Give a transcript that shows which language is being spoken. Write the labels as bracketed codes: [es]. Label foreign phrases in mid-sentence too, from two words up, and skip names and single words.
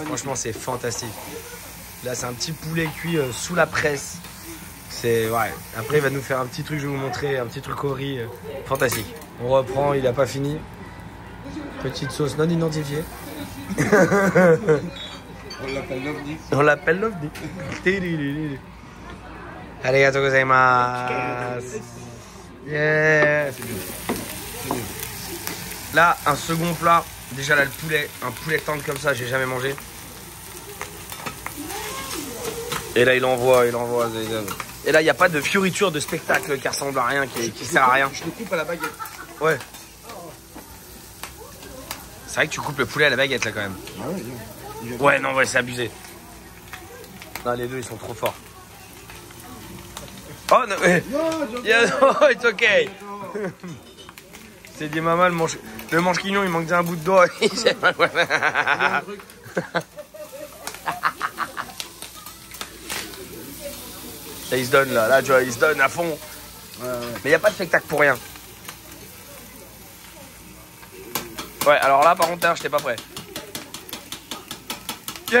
[fr] Franchement, c'est fantastique. Là, c'est un petit poulet cuit sous la presse. C'est ouais. Après, il va nous faire un petit truc, je vais vous montrer, un petit truc au riz. Fantastique. On reprend, il n'a pas fini. Petite sauce non identifiée. On l'appelle l'OVNI. On l'appelle l'OVNI. [ja] ありがとうございます. [fr] Yeah. Là, un second plat. Déjà là, le poulet, un poulet tendre comme ça, j'ai jamais mangé. Et là, il envoie. Et là, il n'y a pas de fioriture de spectacle qui ressemble à rien, qui sert à rien. Je le coupe à la baguette. Ouais. C'est vrai que tu coupes le poulet à la baguette là quand même. Ah ouais, ouais, non, ouais, c'est abusé. Non, les deux, ils sont trop forts. Oh non, [en] yeah, no, it's okay. [fr] C'est dit maman, le manche quignon, il manque d'un bout de doigt. Il Là, il se donne là, tu vois, il se donne à fond. Ouais. Mais il n'y a pas de spectacle pour rien. Ouais, alors là, par contre, j'étais pas prêt.